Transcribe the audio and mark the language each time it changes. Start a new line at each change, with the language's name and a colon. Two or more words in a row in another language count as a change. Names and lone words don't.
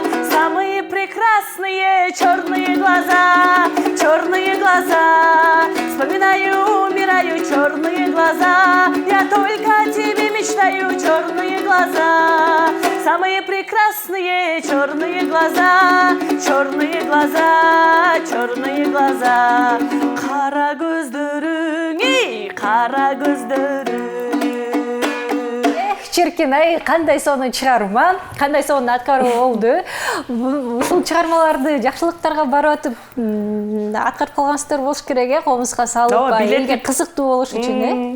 Russian: Самые прекрасные черные глаза, вспоминаю, умираю, черные глаза. Я только о тебе мечтаю, черные глаза. Самые прекрасные черные глаза, черные глаза, черные глаза.
Kyrgyz: Кара көздөрүң, кара көздөрүң. шеркен, ай кандай сонун чыгарма, кандай сонун аткаруу болду. Ушул чыгармаларды жакшылыктарга барып атып аткарып калгансыздар болуш керек, комузга салып, элге кызыктуу болуш үчүн.